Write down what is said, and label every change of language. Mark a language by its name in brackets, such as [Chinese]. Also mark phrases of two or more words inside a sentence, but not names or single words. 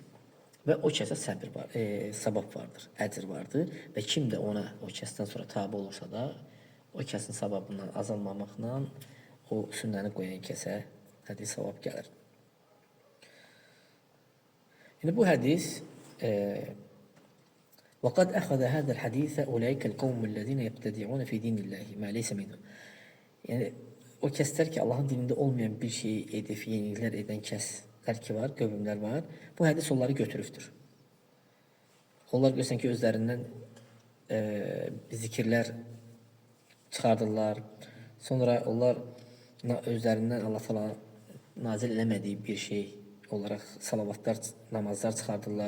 [Azerbaijani] Və o kəsə səbir var, savab vardır, əcr vardır və kim də ona o kəsdən sonra tabi olursa da, o kəsin savabından azalmamaqla o sünnəni qoyan kəsə savab gəlir. Yəni bu hədis [Arabic] وَقَدْ أَخَذَ هَذَا الْحَدِيثَ أُولَٰئِكَ الْقَوْمُ الَّذِينَ يَبْتَدِعُونَ فِي دِينِ اللّٰهِ مَا لَيْسَ مِنْهُ. [Azerbaijani] Yəni o kəslər ki, Allahın dinində olmayan bir şeyi edib, yeniliklər edən kəslər ki var, qövmlər var, bu hədis onları götürübdür. Onlar görsən ki, özlərindən zikirlər çıxardırlar, sonra onlar özlərindən Allah falan nazil eləmədiyi bir şey olaraq salavatlar, namazlar çıxardırlar.